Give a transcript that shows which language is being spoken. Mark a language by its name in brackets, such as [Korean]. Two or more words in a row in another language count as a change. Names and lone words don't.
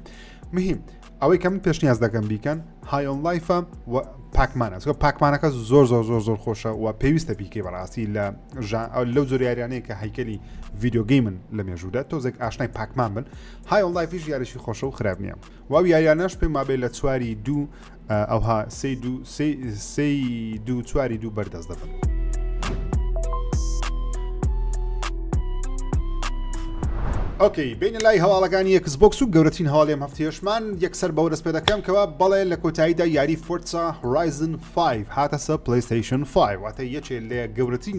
[Central Kurdish] مهم ئەوەی کە من پێشنیاز دەکەم بیکەن High on Life و پاکمانە پاکمانەکە زۆر خۆشە و پێویستە بیکەی بەڕاستی لەو زۆر یاریانەیە کە هەیکەلی ڤیدیۆ گەیمن لە مێژوودە تۆزێک ئاشنای پاکمان بن. High on Life یاریشی خۆشە و خراپ نییە و یاریانەش پێم وابێ لە چواری دوو ئەوها سێ چواری دوو بەردەست دەبن. ئۆکەی بینە لای هەواڵەکانی ئێکسبۆکس و گەورەترین هەواڵێم هەفتەیەشمان یەکسەر بەورەس پێ دەکەم کەوا بەڵێ لە کۆتاییدا یاری فۆرزا هۆرایزن 5 هاتە سەر پلەیستەیشن 5 واتە یەکێ لە گەورەترین